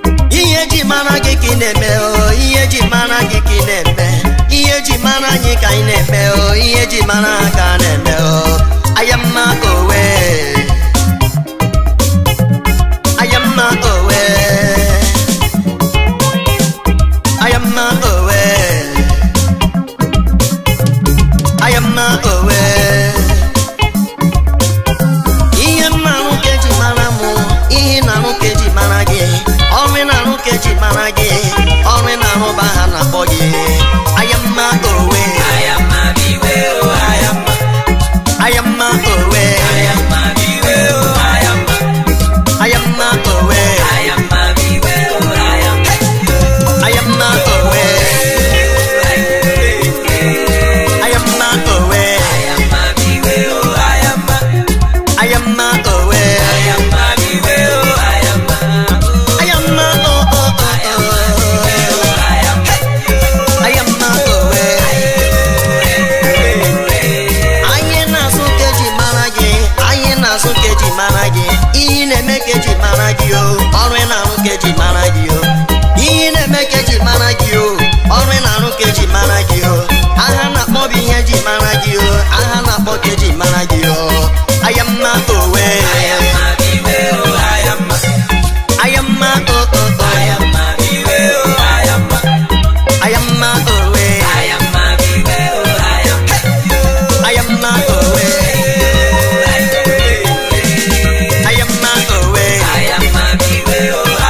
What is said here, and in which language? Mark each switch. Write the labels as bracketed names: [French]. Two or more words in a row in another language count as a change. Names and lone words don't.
[Igbo] Ihe ji mara gị ka ị na-eme, oh, ihe ji mara gị ka ị na-eme, ihe ji mara anyị ka anyị na-eme, oh, ihe ji mara ha ka a na-eme, oh. Ayamma owe. Ayamma owe. Ayamma owe. [English] I am not aware. [Igbo] Ihe m na-arụ ka eji mara mụ, ihe ị na-arụ ka eji mara gị. Ọrụ ị na-arụ ka eji mara gị. Ọrụ ị na-arụ bụ aha na-akpọ gị. [English] I am not aware. I am not aware, oh, I am not. I am my own way. I am my way, oh, I am my I am my own way. I am my way, oh, I am I am my own way. I am my own way. I am my way, oh, I am my I am my own way. I am my Ayama, oh, oh, oh, oh. [Igbo] Ayama, oh, eh. Anyị na-asụ ka eji mara gị, anyị na-asụ ka eji mara gị. Ihe ị na-eme ka eji mara gị, oh. Ọrụ ị na-arụ ka eji mara gị, oh. Ihe ị na-eme ka eji mara gị, oh. Ọrụ ị na-arụ ka eji mara gị, oh. Aha na-akpọ bụ ihe eji mara gị, oh. Aha na-akpọ Okeji mara gị, o. Ayamma, owe. Ayamma, iwe, o, ayamma. Ayamma, o, o, o. Ayamma, iwe, o, ayamma. Ayamma, owe. Ayamma, iwe, o, ayamma. Ayamma, owe. Ayamma, owe. Ayamma, owe. Ayamma, iwe, o,